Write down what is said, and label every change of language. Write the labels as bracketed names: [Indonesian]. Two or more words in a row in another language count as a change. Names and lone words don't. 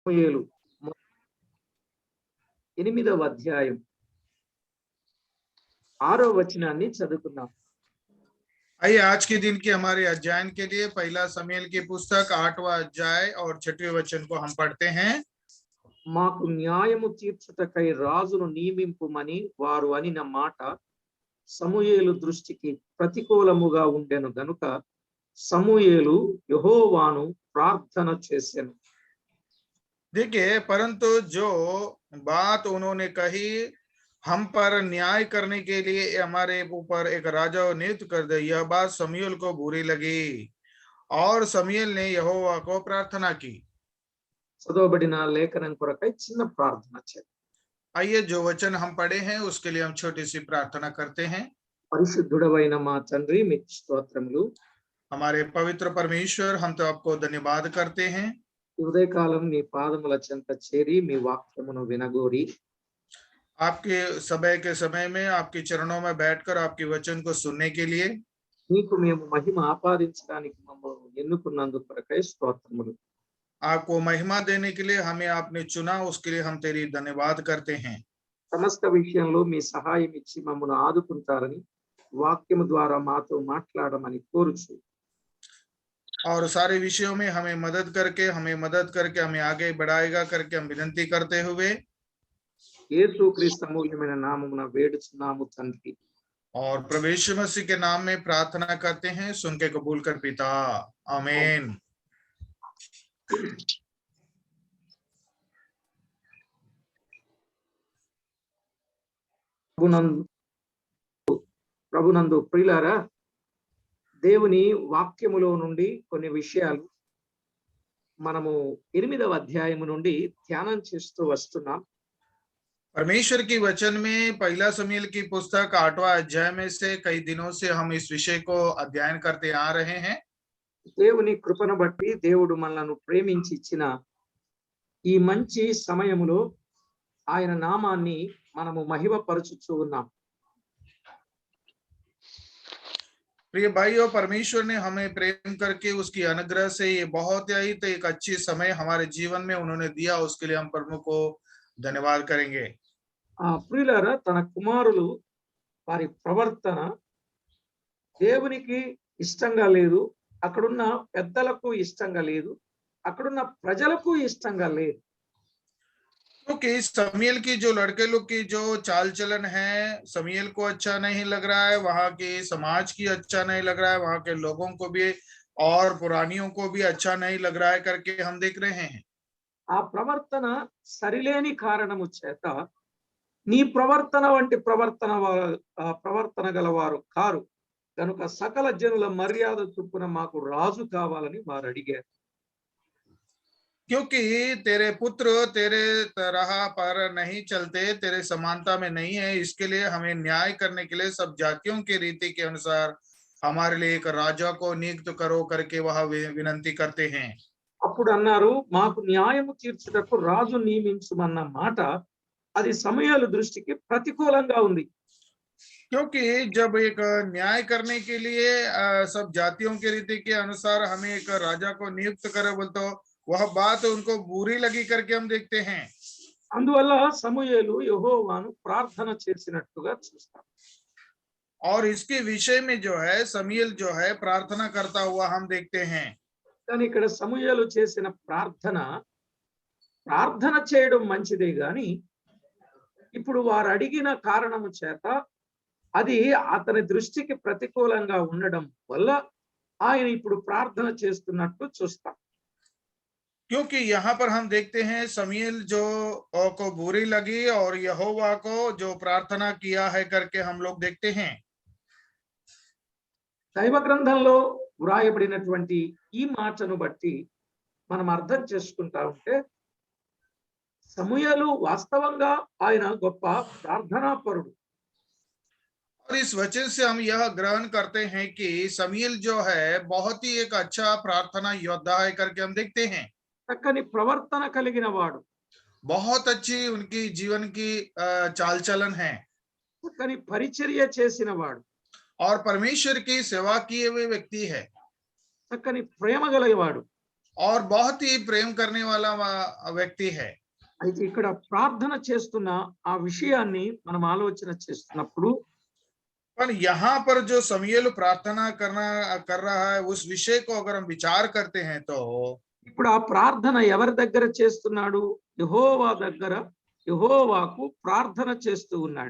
[Telugu] సమూయేలు 8వ అధ్యాయం 6వ వచనాన్ని చదువుకుందాం. [Hindi] आइए आज के दिन की हमारे अध्ययन के लिए पहला समूएल की पुस्तक 8वां अध्याय और 6वें वचन को हम पढ़ते हैं। [Telugu] మాకు న్యాయము తీర్చుటకై రాజును నియమింపుమని వారు అనిన మాట సమూయేలు దృష్టికి ప్రతికూలముగా ఉండెను గనుక సమూయేలు యెహోవాను ప్రార్థన చేసెను. [Hindi] देखिए, परंतु जो बात उन्होंने कही, हम पर न्याय करने के लिए हमारे ऊपर एक राजा नियुक्त कर दे, यह बात समूएल को बुरी लगी और समूएल ने यहोवा को प्रार्थना की। [Telugu] చదవబడిన లేఖనం కొరకై చిన్న ప్రార్థన చేద్దాం. [Hindi] आइए जो वचन हम पढ़े हैं उसके लिए हम छोटी सी प्रार्थना करते हैं। [Telugu] పరిశుద్ధుడవైన మా తండ్రి మీకు స్తోత్రములు. [Hindi] हमारे पवित्र परमेश्वर, हम तो आपको धन्यवाद करते हैं। [Telugu] ఈ ఉదయకాలం నీ పాదముల చెంత చేరి మీ వాక్యమును వినగోరి [Hindi] आपके समय के समय में आपके चरणों में बैठकर आपके वचन को सुनने के लिए [Telugu] నీకు మేము మహిమ ఆపాదించడానికి మమ్మల్ని ఎన్నుకున్నందుకు కొరకై స్తోత్రములు. [Hindi] आपको महिमा देने के लिए हमें आपने चुना, उसके लिए हम तेरी धन्यवाद करते हैं। [Telugu] సమస్త విషయంలో మీ సహాయం ఇచ్చి మమ్మల్ని ఆదుకుంటారని వాక్యము ద్వారా మాతో మాట్లాడమని కోరుచు [Hindi] और सारे विषयों में हमें मदद करके हमें आगे बढ़ाएगा करके हम विनती करते हुए [Telugu] యేసుక్రీస్తు అమూల్యమైన నామమున వేడుచున్నాము తండ్రి. [Hindi] और प्रभु यीशु मसीह के नाम में प्रार्थना करते हैं, सुन के कबूल कर पिता, आमीन। [Telugu] ప్రభునందు ప్రియులారా, దేవుని వాక్యములో నుండి కొన్ని విషయాలు మనము 8వ అధ్యాయము నుండి ధ్యానం చేస్తూ వస్తున్నాం. [Hindi] परमेश्वर की वचन में पहला समूएल की पुस्तक 8वां अध्याय में से कई दिनों से हम इस विषय को अध्ययन करते आ रहे हैं। [Telugu] దేవుని కృపను బట్టి దేవుడు మనలను ప్రేమించి ఇచ్చిన ఈ మంచి సమయములో ఆయన నామాన్ని మనము మహిమపరచుచూ ఉన్నాం. [Hindi] प्रिय भाइयों, परमेश्वर ने हमें प्रेम करके उसकी अनुग्रह से ये बहुत ही तो एक अच्छी समय हमारे जीवन में उन्होंने दिया, उसके लिए हम प्रभु को धन्यवाद करेंगे। [Telugu] ఆ ప్రియులారా, తన కుమారులు వారి ప్రవర్తన దేవునికి ఇష్టంగా లేదు, అక్కడున్న పెద్దలకు ఇష్టంగా లేదు, అక్కడున్న ప్రజలకు ఇష్టంగా లేదు. [Hindi] क्योंकि समूएल की जो लड़के लोग की जो चाल चलन है समूएल को अच्छा नहीं लग रहा है, वहां के समाज की अच्छा नहीं लग रहा है, वहां के लोगों को भी और पुरानियों को भी अच्छा नहीं लग रहा है करके हम देख रहे हैं। [Telugu] ఆ ప్రవర్తన సరిలేని కారణము చేత నీ ప్రవర్తన వంటి ప్రవర్తన గలవారు కారు కనుక సకల జనుల మర్యాద చొప్పున మాకు రాజు కావాలని వారు అడిగారు. [Hindi] क्योंकि तेरे पुत्र तेरे तरह पर नहीं चलते, तेरे समानता में नहीं है, इसके लिए हमें न्याय करने के लिए सब जातियों की रीति के अनुसार हमारे लिए एक राजा को नियुक्त करो करके वह विनती करते हैं। [Telugu] అప్పుడు అన్నారు, మాకు న్యాయము తీర్చుటకు రాజు నియమించుమన్న మాట అది సమూయేలు దృష్టికి ప్రతికూలంగా ఉంది. [Hindi] क्योंकि जब एक न्याय करने के लिए सब जातियों की रीति के अनुसार हमें एक राजा को नियुक्त करे बोल तो वह बात उनको बुरी लगी करके हम देखते हैं। [Telugu] అందువల్ల సమూయేలు యెహోవాను ప్రార్థన చేసినట్టుగా చూస్తాం. [Hindi] और इसके विषय में जो है समूएल जो है प्रार्थना करता हुआ हम देखते हैं। [Telugu] కానీ ఇక్కడ సమూయేలు చేసిన ప్రార్థన చేయడం మంచిదే గాని ఇప్పుడు వారు అడిగిన కారణము చేత అది అతని దృష్టికి ప్రతికూలంగా ఉండడం వల్ల ఆయన ఇప్పుడు ప్రార్థన చేస్తున్నట్టు చూస్తాం. [Hindi] क्योंकि यहाँ पर हम देखते हैं समूएल जो को बुरी लगी और यहोवा को जो प्रार्थना किया है करके हम लोग देखते हैं। [Telugu] దైవ గ్రంథంలో వ్రాయబడినటువంటి ఈ మాటను బట్టి మనం అర్థం చేసుకుంటా ఉంటే సమూయేలు వాస్తవంగా ఆయన గొప్ప ప్రార్థనాపరుడు. [Hindi] और इस वचन से हम यह ग्रहण करते हैं कि समूएल जो है बहुत ही एक अच्छा प्रार्थना योद्धा है करके हम देखते हैं। [Telugu] చక్కని ప్రవర్తన కలిగిన వాడు, [Hindi] बहुत अच्छी उनकी जीवन की चाल चलन है, [Telugu] చక్కని పరిచర్య చేసిన వాడు, [Hindi] और परमेश्वर की सेवा किए हुए व्यक्ति है, [Telugu] చక్కని ప్రేమ గలవాడు, [Hindi] और बहुत ही प्रेम करने वाला व्यक्ति है। [Telugu] అయితే ఇక్కడ ప్రార్థన చేస్తున్న ఆ విషయాన్ని మనం ఆలోచన చేస్తున్నప్పుడు [Hindi] पर यहाँ पर जो समूएल प्रार्थना कर रहा है उस विषय को अगर हम विचार करते हैं तो [Telugu] ఇప్పుడు ఆ ప్రార్థన ఎవరి దగ్గర చేస్తున్నాడు? యెహోవా దగ్గర యెహోవాకు ప్రార్థన చేస్తూ ఉన్నాడు.